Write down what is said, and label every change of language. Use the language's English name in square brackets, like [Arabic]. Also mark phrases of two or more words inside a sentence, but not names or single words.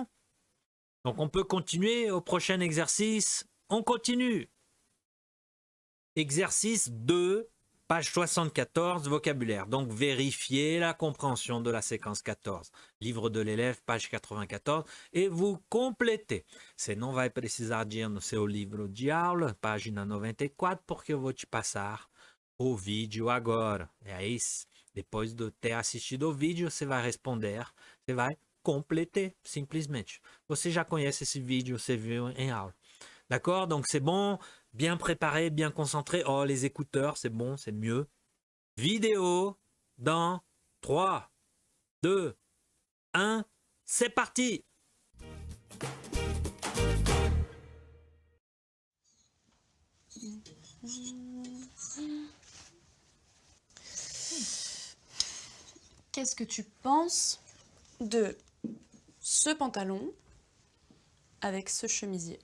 [French] Donc on peut continuer au prochain exercice. On continue. Exercice 2. Page 74, vocabulaire. Donc, vérifiez la compréhension de la séquence 14. Livre de l'élève, page 94. E vous completez. [Portuguese] Você não vai precisar de ir no seu livro de aula, página 94, porque eu vou te passar o vídeo agora. E aí, depois de ter assistido o vídeo, você vai responder, você vai completer, simplesmente. Você já conhece esse vídeo, você viu em aula. [French] D'accord? Donc, c'est bon. Bien préparé, bien concentré. Oh, les écouteurs, c'est bon, c'est mieux. Vidéo dans 3, 2, 1. C'est parti! Qu'est-ce que tu penses de ce pantalon avec ce chemisier?